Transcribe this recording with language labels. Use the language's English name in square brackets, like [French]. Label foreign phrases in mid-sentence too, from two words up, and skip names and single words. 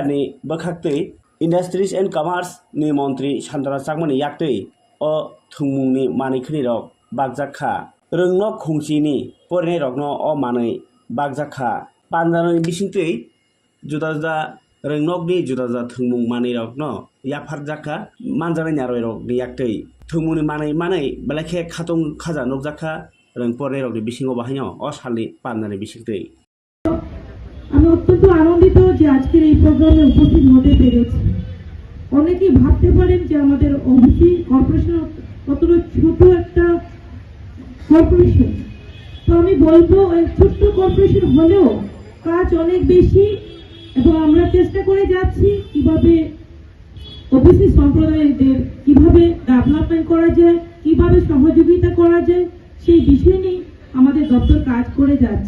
[Kok Borok] ni bakhaktei [English] Industries and Commerce [Kok Borok] ni Montri Santara Chakmani yaktei o thungmungni manai khini rok bagjakha rungno khungchini porinai rokno o manai bagjakha panjanani bisingtei juda juda rungnokni juda juda thungmung manai rokno yakpharjakha manjanai naroi rok ni yaktei thungmungni manai belakhe khatung khaja nokjakha rung porinai rokni bisingo bahaino o salni panjani bisingtei [Bangla] আমি অত্যন্ত আনন্দিত যে আজকের এই প্রোগ্রামে উপস্থিত হতে পেরেছি। অনেকেই ভাবতে পারেন যে আমাদের ওবিসি কর্পোরেশন কতটা ছোট একটা কর্পোরেশন, তো আমি বলবো এই ছোট্ট কর্পোরেশন হলেও কাজ অনেক বেশি এবং আমরা চেষ্টা করে যাচ্ছি কিভাবে ওবিসি সম্প্রদায়দের কিভাবে ডেভেলপমেন্ট করা যায়, কিভাবে সহযোগিতা করা যায়, সেই বিষয় নিয়ে আমাদের দপ্তর কাজ করে যাচ্ছে।